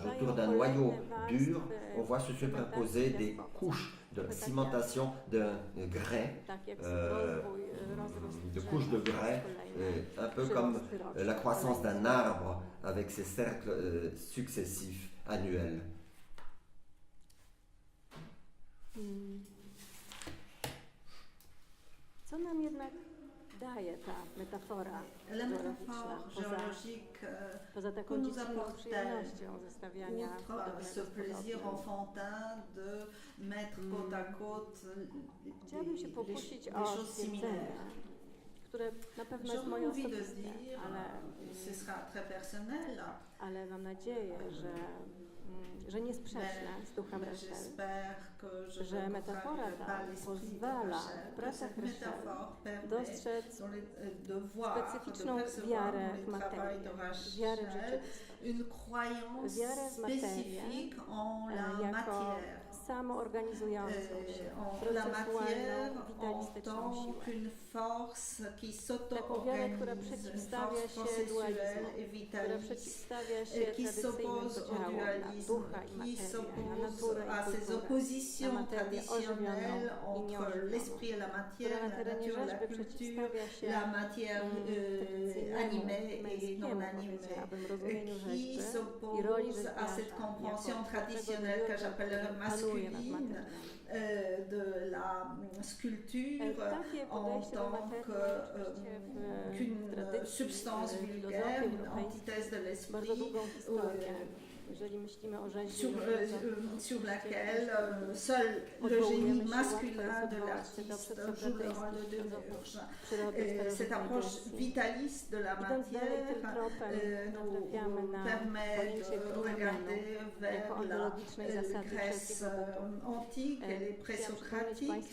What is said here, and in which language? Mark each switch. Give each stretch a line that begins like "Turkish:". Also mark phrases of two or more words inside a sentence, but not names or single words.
French: Autour d'un noyau dur, on voit se superposer des couches de cimentation de grès, un peu comme la croissance d'un arbre avec ses cercles successifs annuels.
Polish: Co nam jednak daje ta metafora géologique poza taką dziwną przyjemnością zestawiania
French: ce plaisir enfantin de mettre côte à côte
Polish: Chciałabym się pokusić o stwierdzenie, które na pewno
French: J'ai
Polish: jest moje
French: envie de
Polish: osobiste,
French: dire, ce sera très personnel,
Polish: ale mam nadzieję, że nie sprzeczne z duchem
French: mais Rachel, j'espère que je
Polish: że
French: ne
Polish: metafora
French: contrarierai
Polish: ta
French: pas l'esprit de
Polish: pozwala Rachel, w
French: que
Polish: pracach
French: cette Rachel métaphore permet
Polish: dostrzec
French: de voir, de
Polish: specyficzną
French: percevoir
Polish: wiarę
French: dans
Polish: w
French: le travail
Polish: materię,
French: de
Polish: wiarę w Rachel rzeczywistość,
French: une croyance
Polish: wiarę w materię
French: spécifique en la
Polish: jako
French: matière.
Polish: samoorganizującą się,
French: En la matière
Polish: procesualną,
French: en
Polish: witalistyczną
French: tant
Polish: siłę.
French: qu'une force qui
Polish: Taką wiarę, która
French: s'auto-organise, une
Polish: przeciwstawia
French: force
Polish: się
French: processuelle
Polish: dualizmowi,
French: et
Polish: która
French: vitaliste,
Polish: przeciwstawia się
French: qui
Polish: tradycyjnym
French: s'oppose au
Polish: podziałom na
French: dualisme,
Polish: ducha i
French: qui
Polish: materię, na
French: s'oppose
Polish: naturę
French: à
Polish: i
French: ces
Polish: kulturę, na
French: oppositions
Polish: materię ożywioną
French: traditionnelles
Polish: i
French: entre
Polish: nieożywioną,
French: l'esprit et la
Polish: która
French: matière,
Polish: na
French: la
Polish: terenie
French: nature, la
Polish: rzeźby
French: culture,
Polish: przeciwstawia się
French: la matière animée et non
Polish: męskiemu,
French: animée,
Polish: powiedziałabym, rozumieniu
French: qui
Polish: rzeźby i roli
French: s'oppose à cette
Polish: rzeźbiarza
French: compréhension
Polish: jako
French: traditionnelle que j'appellerais
Polish: panuje nad
French: masculine
Polish: materią.
French: de la sculpture
Polish: Takie
French: en
Polish: podejście do
French: tant
Polish: materii oczywiście w
French: qu'une
Polish: tradycji
French: substance
Polish: filozofii
French: vulgaire, une
Polish: europejskiej
French: antithèse de
Polish: bardzo
French: l'esprit,
Polish: długą historię. Jeżeli myślimy o rzeźbie,
French: sur laquelle seul le génie masculin de l'artiste joue le rôle de démiurge. Cette approche vitaliste de la matière nous permet de regarder vers la Grèce antique et les présocratiques.